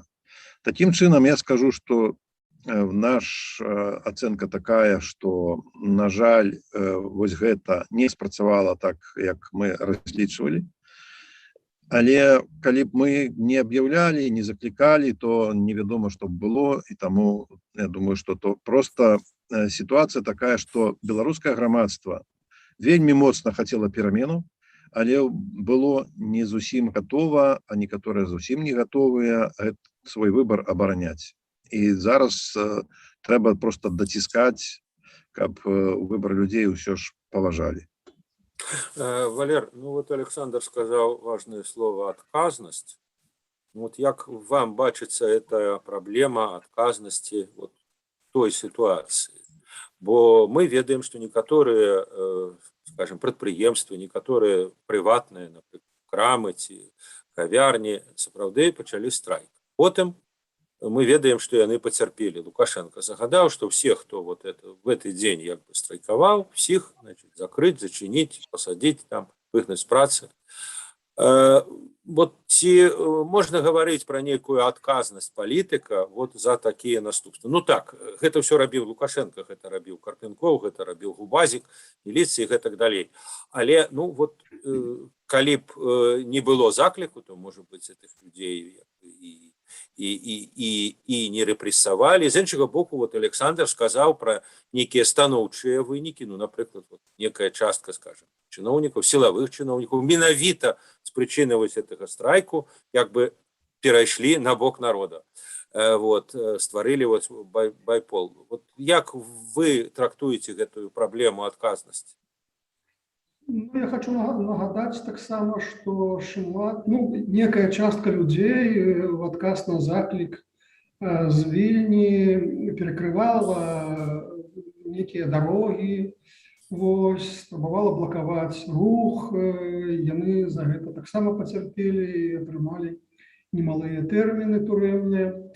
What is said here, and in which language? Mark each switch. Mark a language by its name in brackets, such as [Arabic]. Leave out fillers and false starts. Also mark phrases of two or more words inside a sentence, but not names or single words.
[Belarusian] Такім чынам, я скажу, што наша ацэнка такая, што, на жаль, вось гэта не спрацавала так, як мы разлічвалі. Але калі б мы не аб'яўлялі, не заклікалі, то невядома, што б было, і таму я думаю, што то проста [Russian] ситуация такая, что [Belarusian] беларускае грамадства вельмі моцна хацела перамену, але было не зусім готова, а некаторыя зусім не готовыя свой выбор абараняць. І зараз трэба просто даціскаць, каб выбор людзей ўсё ж паважалі. [Russian] Валер, ну вот Александр сказал важное слово «отказность». [Belarusian] Вот як вам бачится [Russian] эта проблема отказности вот в той ситуации? [Belarusian] Бо мы ведаем, [Russian] что некоторые, скажем, прадпрыемствы, некоторые прыватныя, например, [Belarusian] крамы ці кавярні сапраўды пачалі страйк. Потым мы ведаем, что яны пацярпелі. Лукашенко загадаў, [Russian] что все, кто вот в этот день [Belarusian] як бы страйкаваў, [Russian] всех, значит, закрыть, зачинить, посадить, там, выгнать с працы. Вот ці можна говорить про некую отказность политика вот за такие наступства. [Belarusian] Ну так, гэта все рабіў Лукашенко, гэта рабіў Карпенков, гэта рабіў Губазик, [Russian] милиция и так далее. [Belarusian] Але, ну вот, калі б не было заклику, [Russian] то, может быть, этих людей и не репрессовали. [Belarusian] З іншага боку, [Russian] вот Александр сказал про некие [Belarusian] станоўчыя вынікі, [Russian] ну, например, вот некая частка, скажем, чиновников, силовых чиновников, [Belarusian] менавіта с причины [Russian] вот этого страйку, как бы перайшлі на бок народа. Вот, [Belarusian] створили вот байпол. [Russian] Вот як вы трактуете эту проблему отказности? [Belarusian] Ну, [Russian] я хочу нагадать так само, что [Belarusian] шмат, ну, некая частка людей в отказ на заклик з Вільні перекрывала некие дороги, вось, спрабавала блокаваць рух, яны за гэта таксама пацярпелі і атрымалі немалыя тэрміны турэмныя.